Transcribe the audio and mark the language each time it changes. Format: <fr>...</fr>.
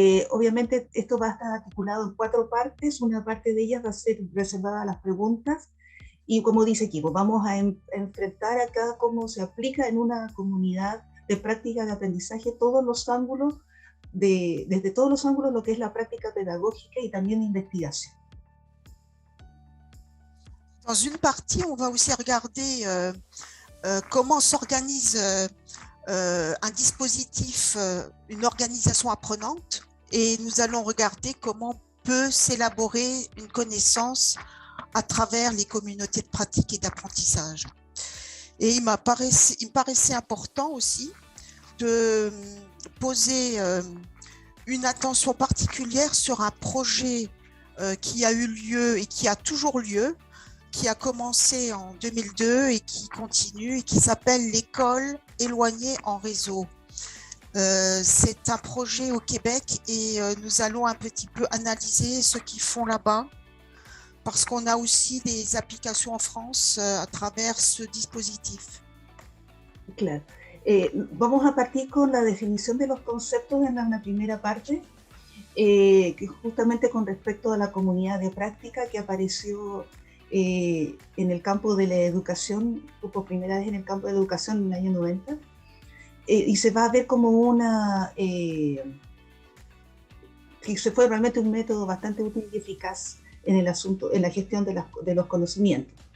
<es>Obviamente esto va a estar articulado en 4 partes, una parte de ellas va a ser reservada a las preguntas y como dice aquí, pues vamos a enfrentar acá cómo se aplica en una comunidad de práctica de aprendizaje todos los ángulos, desde todos los ángulos lo que es la práctica pedagógica y también de investigación.</es> <fr>Dans une partie, on va aussi regarder comment s'organise un dispositif, une organisation apprenante, et nous allons regarder comment peut s'élaborer une connaissance à travers les communautés de pratique et d'apprentissage. Et il me paraissait important aussi de poser une attention particulière sur un projet qui a eu lieu et qui a toujours lieu, qui a commencé en 2002 et qui continue et qui s'appelle l'école éloignée en réseau. C'est un projet au Québec et nous allons un petit peu analyser ce qu'ils font là-bas parce qu'on a aussi des applications en France à travers ce dispositif.</fr> <es>Claro. Vamos a partir con la definición de los conceptos en la primera parte, que justamente con respecto a la comunidad de práctica que apareció en el campo de la educación, por primera vez en el campo de la educación en el año 90, y se va a ver como que se fue realmente un método bastante útil y eficaz en el asunto, en la gestión de los conocimientos.</es>